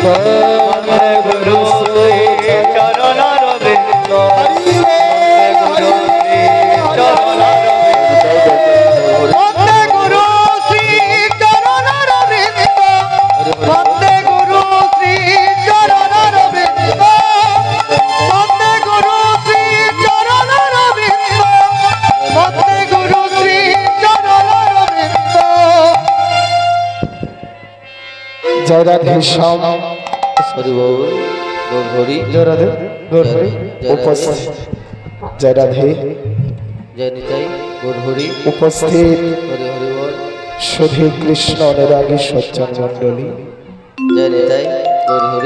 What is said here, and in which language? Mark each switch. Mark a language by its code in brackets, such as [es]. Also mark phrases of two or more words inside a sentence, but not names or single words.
[sa] वंदे गुरु श्री चरणारविंद वंदे गुरु श्री चरणारविंद वंदे गुरु श्री चरणारविंद वंदे गुरु श्री चरणारविंद वंदे गुरु श्री चरणारविंद वंदे गुरु श्री चरणारविंद [bn] জয় রাধে শ্যাম হরি বল গৌর হরি জয় রাধে গৌর হরি উপস্থিত জয় রাধে জয় নিতাই গৌর হরি উপস্থিত হরি হরি বল শুধু কৃষ্ণ অনুরাগী সজ্জন মণ্ডলী জয় নিতাই গৌর হরি